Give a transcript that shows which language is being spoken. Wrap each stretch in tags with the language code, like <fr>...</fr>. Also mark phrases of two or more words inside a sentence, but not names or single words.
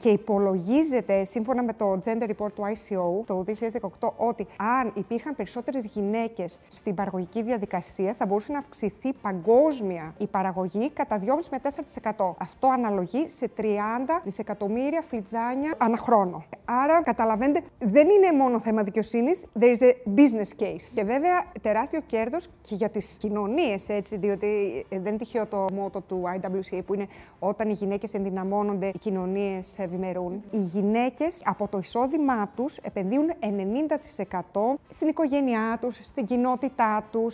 <el>Και υπολογίζεται, σύμφωνα με το Gender Report του ICO το 2018, ότι αν υπήρχαν περισσότερες γυναίκες στην παραγωγική διαδικασία, θα μπορούσε να αυξηθεί παγκόσμια η παραγωγή κατά 2,5 με 4%. Αυτό αναλογεί σε 30 δισεκατομμύρια φλιτζάνια ανά χρόνο. Άρα, καταλαβαίνετε, δεν είναι μόνο θέμα δικαιοσύνης,</el> <en>there is a business case.</en> <el>Και βέβαια, τεράστιο κέρδος και για τις κοινωνίες, έτσι, διότι δεν είναι τυχαίο το μότο του IWCA που είναι όταν οι γυναίκες ενδυναμώνονται, οι κοινωνίες ευημερούν. Οι γυναίκες από το εισόδημά τους επενδύουν 90% στην οικογένειά τους, στην κοινότητά τους.</el>